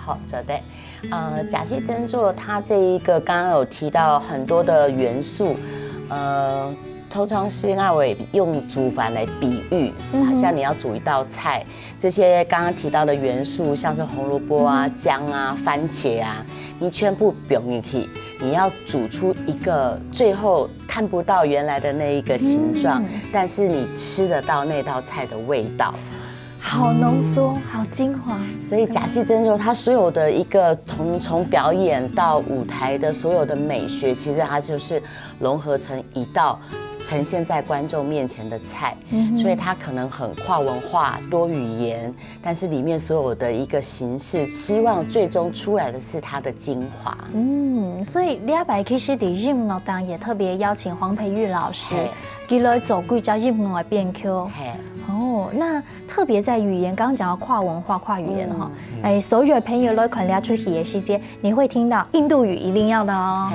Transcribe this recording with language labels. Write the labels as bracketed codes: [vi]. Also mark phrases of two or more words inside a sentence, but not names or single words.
[zh] 好的，假戲真做，它這一個剛剛有提到很多的元素，通常是那位用煮飯來比喻，好像你要煮一道菜，這些剛剛提到的元素，像是紅蘿蔔啊、薑啊、番茄啊，你全部丟進去，你要煮出一個最後看不到原來的那一個形狀，但是你吃得到那道菜的味道。好濃縮，好精華。所以假戲真做，它所有的一個從表演到舞台的所有的美學，其實它就是融合成一道呈現在觀眾面前的菜，所以它可能很跨文化、多語言，但是裡面所有的一個形式，希望最終出來的是它的精華。所以禮拜其實在音樂當也特別邀請黃培玉老師，佢來做幾隻音樂的編曲。那特別在語言，剛剛講到跨文化、跨語言哈，所有的朋友來看呢出戲的時間，你會聽到印度語一定要的哦。